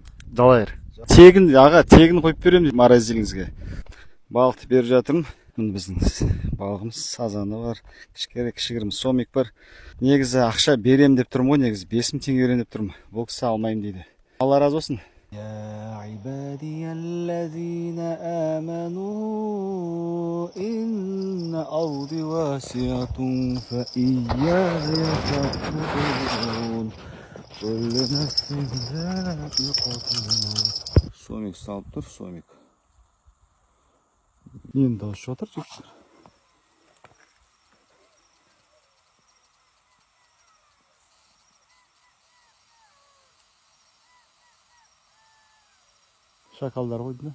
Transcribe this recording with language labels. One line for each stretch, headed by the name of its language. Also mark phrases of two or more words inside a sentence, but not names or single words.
Kazakh: Далайыр. Тегін, аға, тегін қойып беремін морозиліңізге. Балықты беріп жатырмын. Біздің балығымыз сазаны бар, кішігірім сомик бар. Негізі ақша берем деп тұрмын ғой, негізі 5000 теңге берем деп тұрмын. Бұл кісі алмайым дейді. Алла разы болсын.
Arabic: يا عبادي الذين آمنوا إن أرضي واسعة فإياي فاعبدون كل نفس ذائقة الموت.
Kazakh: Сомик салып тұр, сомик. Енді дауыс шығып жатыр жігіттер. Шакалдар қойды.